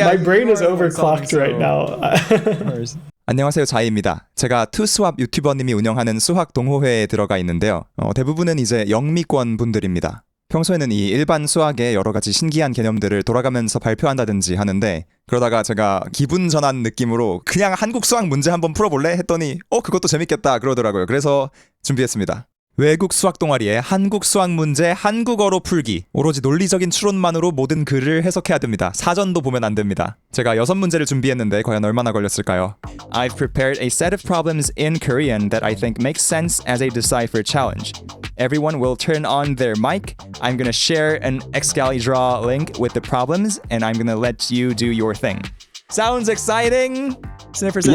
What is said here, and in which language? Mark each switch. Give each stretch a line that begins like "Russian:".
English: My brain is overclocked right now.
Korean: 안녕하세요, 자이입니다. 제가 투수합 유튜버님이 운영하는 수학 동호회에 들어가 있는데요. 대부분은 이제 영미권 분들입니다. 평소에는 이 일반 수학의 여러 가지 신기한 개념들을 돌아가면서 발표한다든지 하는데, 그러다가 제가 기분 전환 느낌으로 그냥 한국 수학 문제 한번 풀어볼래? 했더니 그것도 재밌겠다 그러더라고요. 그래서 준비했습니다. 외국 수학 동아리의 한국 수학 문제 한국어로 풀기. 오로지 논리적인 추론만으로 모든 글을 해석해야 됩니다. 사전도 보면 안 됩니다. 제가 6문제를 준비했는데 과연 얼마나 걸렸을까요?
English: I've prepared a set of problems in Korean that I think makes sense as a decipher challenge. Everyone will turn on their mic. I'm gonna share an Excalibur link with the problems and I'm gonna let you do your thing. Sounds exciting? Sniffer says